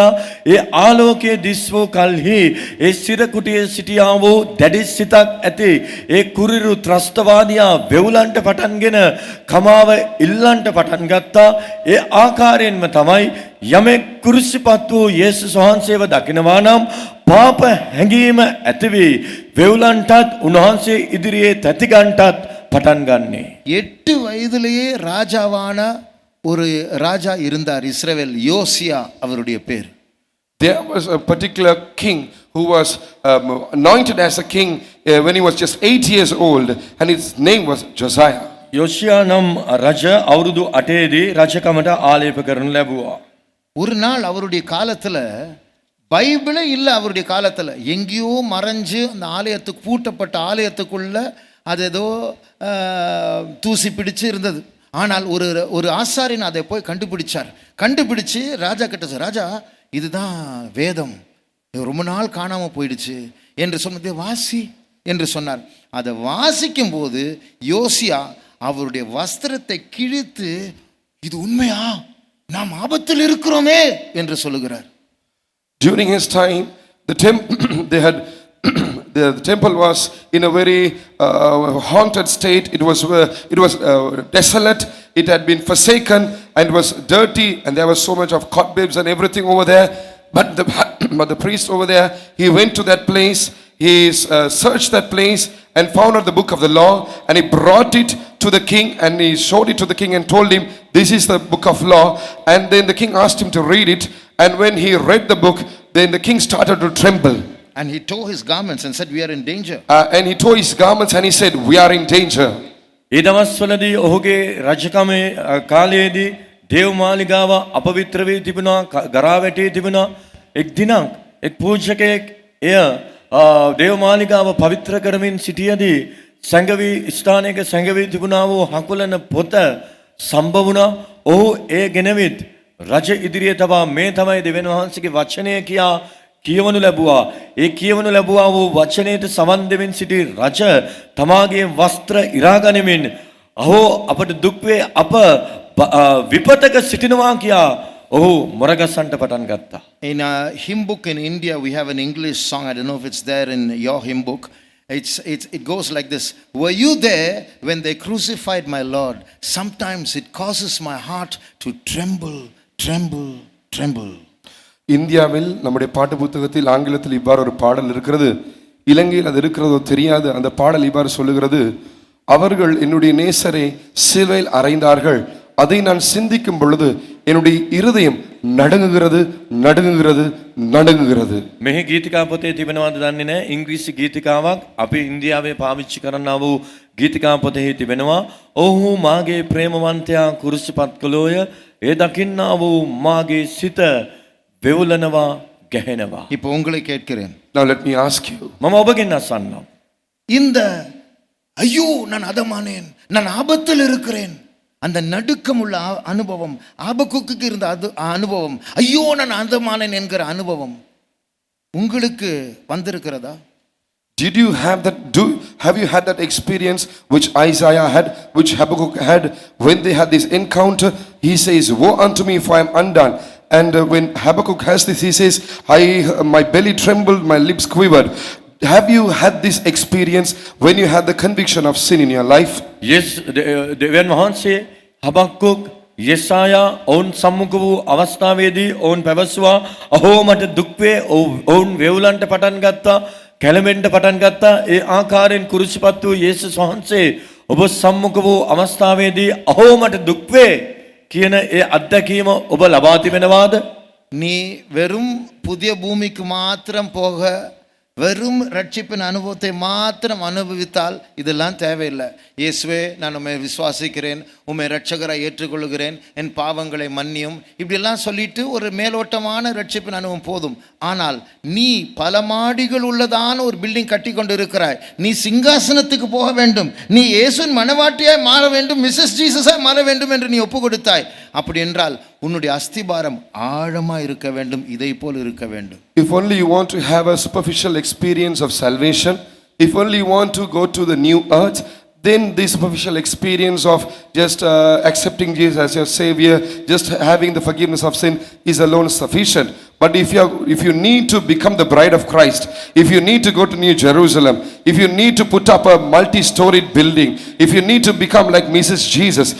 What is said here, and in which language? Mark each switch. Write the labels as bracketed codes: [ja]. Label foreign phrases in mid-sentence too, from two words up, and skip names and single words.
[si] ඒ ආලෝකයේ දිස් වූ කල්හි ඒ සිර කුටියේ සිටියා වූ දැඩි සිතක් ඇති ඒ කුරිරු ත්‍රස්තවාදියා වෙවුලන්ට පටන්ගෙන කමාව ඉල්ලන්ට පටන් ගත්තා. ඒ ආකාරයෙන්ම තමයි යමෙක් කුරුසිපත් වූ යේසුස් වහන්සේව දකිනවා නම් පාප හැඟීම ඇතිවී වෙවුලන්ටත් උන්වහන්සේ ඉදිරියේ තැතිගන්ටත් පටන් ගන්නේ. [ta] 8 வயதிலேயே ராஜாவான ஒரு ராஜா இருந்தார் இஸ்ரவேல், யோசியா அவருடைய பேர். [en] There was a particular king who was anointed as a king when he was just 8 years old, and his name was Josiah. [si] යොෂියා නම් රජ අවුරුදු 8ේදී රජකමට ආලේප කරනු ලැබුවා. [ta] ஒரு நாள் அவருடைய காலத்துல பைபிளே இல்லை, அவருடைய காலத்துல எங்கேயோ மறைஞ்சு அந்த ஆலயத்துக்கு பூட்டப்பட்ட ஆலயத்துக்குள்ள அது ஏதோ தூசி பிடிச்சு இருந்தது. ஆனால் ஒரு ஆசாரியன் அதை போய் கண்டுபிடிச்சு ராஜா கிட்ட சொன்னார், ராஜா இதுதான் வேதம், இது ரொம்ப நாள் காணாமல் போயிடுச்சு என்று சொன்னதை வாசி என்று சொன்னார். அதை வாசிக்கும் போது யோசியா அவருடைய வஸ்திரத்தை கிழித்து, இது உண்மையா, நாம் ஆபத்தில் இருக்கிறோமே என்று சொல்லுகிறார். [en] During his time, the temple was in a very haunted state. It was desolate. It had been forsaken and it was dirty, and there was so much of cobwebs and everything over there. But the priest over there, he went to that place. He searched that place and found out the book of the law, and he brought it to the king, and he showed it to the king and told him, this is the book of law. And then the king asked him to read it, and when he read the book, then the king started to tremble. And he tore his garments and said, we are in danger. And he tore his garments and he said, we are in danger. [si] ඒ දවස්වලදී ඔහුගේ රජකමේ කාලයේදී දේව මාලිගාව අපවිත්‍ර වී තිබුණා, ගරා වැටී තිබුණා. එක් දිනක් එක් පූජකයෙක් එය දේව මාලිගාව පවිත්‍ර කරමින් සිටියදී සංගවි ස්ථානයක සංගවි තිබුණා වූ හකුලන පොත සම්බ වුණා. ඔහු ඒ ගෙනවිත් රජ ඉදිරියේ තබා මේ තමයි දෙවියන් වහන්සේගේ වචනය කියා කියවනු ලැබුවා. ඒ කියවනු ලැබුවා වූ වචනයට සවන් දෙමින් සිටි රජ තමාගේ වස්ත්‍ර ඉරා ගනිමින්, අහෝ අපට දුක් වේ, අප විපතක සිටිනවා කියා ඔහු මොරගසන්ට පටන් ගත්තා. [en] In a hymn book in India, we have an English song. I don't know if it's there in your hymn book. It goes like this. Were you there when they crucified my Lord? Sometimes it causes my heart to tremble, tremble, tremble. [ta] இந்தியாவில் நம்முடைய பாட்டு புத்தகத்தில் ஆங்கிலத்தில் இவ்வாறு ஒரு பாடல் இருக்கிறது. இலங்கையில் அது இருக்கிறதோ தெரியாது. அந்த பாடல் இவ்வாறு சொல்லுகிறது, அவர்கள் என்னுடைய நேசரை சிலுவையில் அறைந்தார்கள், அதை நான் சிந்திக்கும் பொழுது என்னுடைய இருதயம் நடுங்குகிறது, நடுங்குகிறது, நடுங்குகிறது. [si] මෙහි ගීතිකා පොතේ තිබෙනවද දන්නේ නැහැ. ඉංග්‍රීසි ගීතිකාවක් අපි ඉන්දියාවේ පාවිච්චි කරන්නා වූ ගීතිකා පොතෙහි තිබෙනවා. ඔහු මාගේ ප්‍රේමවන්තයා කුරුසිපත් කළෝය, ඒ දකින්නා වූ මාගේ සිත වෙවුලනවා, ගැහෙනවා. [ta] இப்போ உங்களை கேட்கிறேன், [en] Now let me ask you, [si] මම ඔබගෙන් අසන්නම්. [ta] இந்த ஐயோ நான் அதமானேன், நான் ஆபத்தில் இருக்கிறேன், அந்த நடுக்கம் உள்ள அனுபவம், ஆபக்குக்கு இருந்த அனுபவம், ஐயோ நான் அதமானேன் என்கிற அனுபவம் உங்களுக்கு வந்திருக்கிறதா? [en] did you have that? Have you had that experience which Isaiah had, which Habakkuk had, when they had this encounter? He says, woe unto me, for I am undone. And when Habakkuk has this, he says, my belly trembled, my lips quivered. Have you had this experience when you had the conviction of sin in your life? [si] දෙවියන් වහන්සේ හබක්කුක් යෙසායා ඔවුන් සම්මුඛ වූ අවස්ථාවේදී ඔවුන් පැවසුවා, අහෝ මට දුක් වේ, ඔවුන් වෙවුලන්ට පටන් ගත්තා, කැළඹෙන්න පටන් ගත්තා. ඒ ආකාරයෙන් කුරුසිපත් වූ යේසුස් වහන්සේ ඔබ සම්මුඛ වූ අවස්ථාවේදී අහෝ මට දුක් වේ කියන ඒ අත්දැකීම ඔබ ලබා තිබෙනවාද? [ta] நீ வெறும் புதிய பூமிக்கு மாத்திரம் போக, வெறும் ரட்சிப்பின் அனுபவத்தை மாத்திரம் அனுபவித்தால் இதெல்லாம் தேவையில்லை. இயேசுவே, நான் உம்மை விசுவாசிக்கிறேன், உம்மை ரட்சகராய் ஏற்றுக்கொள்கிறேன், என் பாவங்களை மன்னியும், இப்படியெல்லாம் சொல்லிட்டு ஒரு மேலோட்டமான ரட்சிப்பின் அனுபவம் போதும். ஆனால் நீ பல மாடிகள் உள்ளதான ஒரு பில்டிங் கட்டி கொண்டு இருக்கிறாய், நீ சிங்காசனத்துக்கு போக வேண்டும், நீ இயேசுவின் மனவாட்டியாய் மாற வேண்டும், மிஸ்ஸஸ் ஜீசஸாய் மாற வேண்டும் என்று நீ ஒப்பு கொடுத்தாய். அப்படி என்றால் உன்னுடைய அஸ்திபாரம் ஆழமாக இருக்க வேண்டும், இதை போல் இருக்க வேண்டும். [en] If only you want to have a superficial experience of salvation, if only you want to go to the new earth, then this superficial experience of just accepting Jesus as your savior, just having the forgiveness of sin is alone sufficient. But if you need to become the bride of Christ, if you need to go to New Jerusalem, if you need to put up a multi-storied building, if you need to become like Mrs.